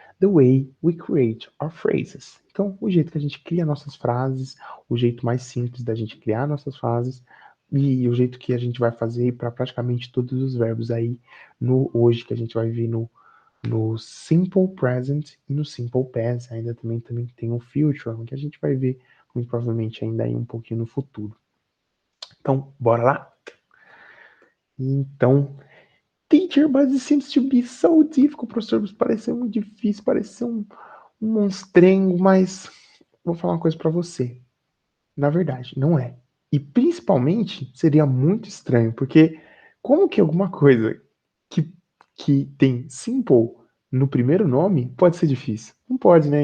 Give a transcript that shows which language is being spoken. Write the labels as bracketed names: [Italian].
[English] The way we create our phrases. [Portuguese] Então, o jeito que a gente cria nossas frases, o jeito mais simples da gente criar nossas frases e o jeito que a gente vai fazer para praticamente todos os verbos aí no hoje que a gente vai ver no simple present e no simple past. Ainda também tem o future, que a gente vai ver muito provavelmente ainda aí um pouquinho no futuro. Então, bora lá? [English] Então, Teacher, but it seems to be so difficult, professor. [Portuguese] Parece muito difícil, parece um monstrengo, mas vou falar uma coisa para você. Na verdade, não é. E principalmente seria muito estranho, porque como que alguma coisa que, que tem simple no primeiro nome pode ser difícil? Não pode, né?